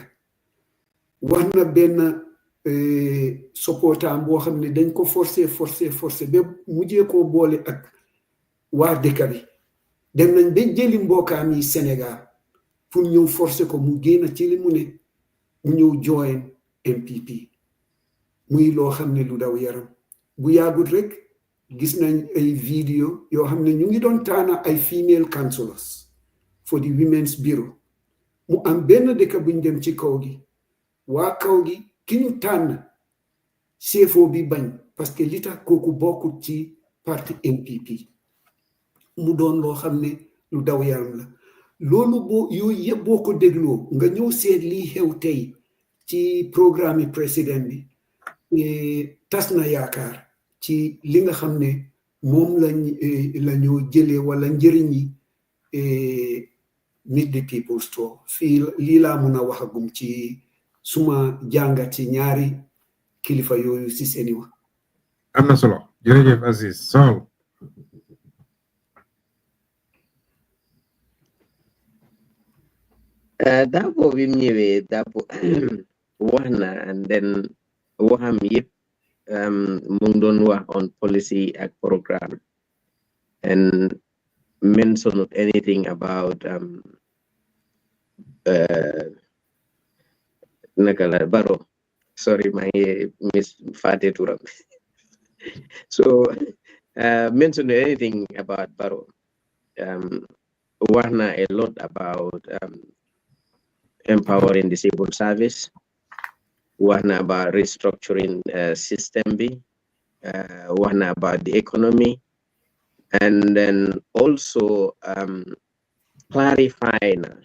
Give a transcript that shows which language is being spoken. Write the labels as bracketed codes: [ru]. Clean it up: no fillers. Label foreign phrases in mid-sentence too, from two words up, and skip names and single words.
[wo] wax na benn supportam boo xam ne dañ ko forcer ba mujjee koo boole ak waa dëkk bi dem nañ ba jëli mbokkaam yi Sénégal pour ñëw forcer ko mu génn ci li mu ne mu ñëw join MPP muy loo xam ne lu daw yaram bu yàggut rek gis nañ ay vidéo yoo xam ne ñu ngi doon taana ay [en] female councillors for the women's bureau [wo] mu am benn dëkk buñ dem ci kaw gi waa kaw gi ki ñu tànn CFO bi bañ parce que li tax kooku bokkut ci parti MPP mu doon loo xam ne lu daw yaram la loolu boo yooyu yëpp boo ko dégloo nga ñëw seet lii xew tey ci programme yi président bi tas na yaakaar ci li nga xam ne moom la ñoo jëlee wala njëriñ yi [en] meet the people store [wo] fii lii laa mun a waxagum ci suma jàngat ci ñaari kilifa yooyu si seeni wax. am na solo jërëjëf Aziz Sow. Darboe bi mu ñëwee Darboe wax na [en] and then [wo] waxam yëpp mu ngi doon wax [en] on policy [wo] ak programme [en] and mentioned anything about [wo] naka la Barrow sorry maa ngi miss fàtte turam [en] so mentioned anything about Barrow [wo] wax na [en] a lot about empowering the civil service, one about restructuring system B, one about the economy, and then also clarifying,